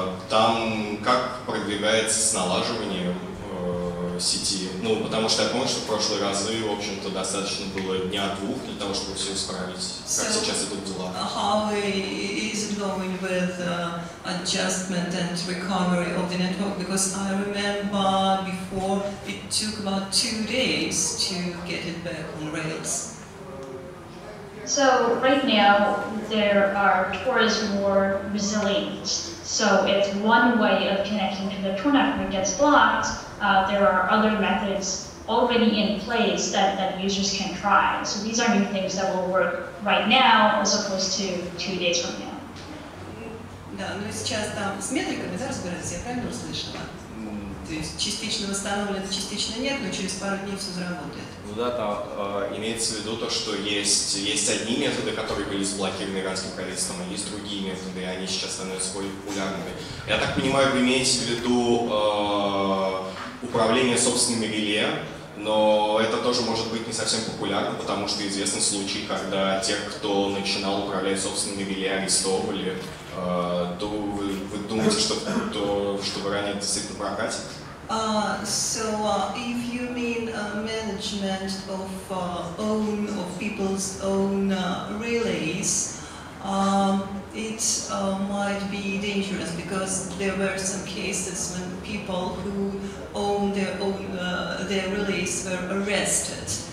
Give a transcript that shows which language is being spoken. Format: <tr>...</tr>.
<ru>Там как продвигается с налаживанием сети. Ну, потому что я помню, что в прошлые разы, в общем-то, достаточно было дня-двух для того, чтобы все исправить. Как сейчас идут дела?</ru> <en>How is it going with adjustment and recovery of the network? Because I remember before it took about 2 days to get it back on rails. So right now, there are Tors more resilient. So if one way of connecting to the Tor network gets blocked, there are other methods already in place that users can try. So these are new things that will work right now as opposed to 2 days from now.</en> <ru>Да, ну и сейчас там с метриками, да, разбираются, я правильно услышала? То есть частично восстанавливается, частично нет, но через пару дней все заработает. Ну да, там имеется в виду то, что есть одни методы, которые были заблокированы иранским правительством, а есть другие методы, и они сейчас становятся более популярными. Я так понимаю, вы имеете в виду управление собственными реле, но это тоже может быть не совсем популярно, потому что известны случаи, когда тех, кто начинал управлять собственными реле, арестовывали. Вы думаете, что в Иране действительно прокатит?</ru> <en>So if you mean management of people's own relays, it might be dangerous because there were some cases when people who own their relays were arrested.</en>